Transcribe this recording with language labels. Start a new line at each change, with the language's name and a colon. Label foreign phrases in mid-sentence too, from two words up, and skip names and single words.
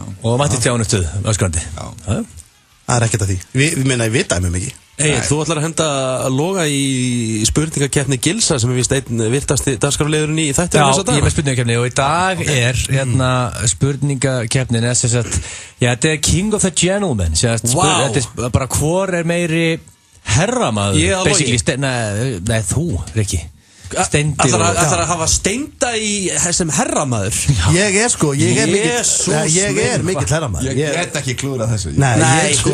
Icelandic: Og mætti Stjána Stuð, öskrandi. Það er ekkert að því. Við vitaðum ekki. Egill, þú ætlar að henda Loga í spurningakeppni Gilsa sem er vist einn virtasti dagskrárliðurinn í þættinum þessa dag. Já, ég er með spurningakeppni og í dag er spurningakeppnin þetta er King of the Gentlemen. Þetta er bara hvor er meiri herramaður, basically. Nei, þú, Rikki. Ætlar að hafa Steinda sem herramaður? Ég er mikill herramaður. Ég get ekki klúrað þessu. Nei, sko.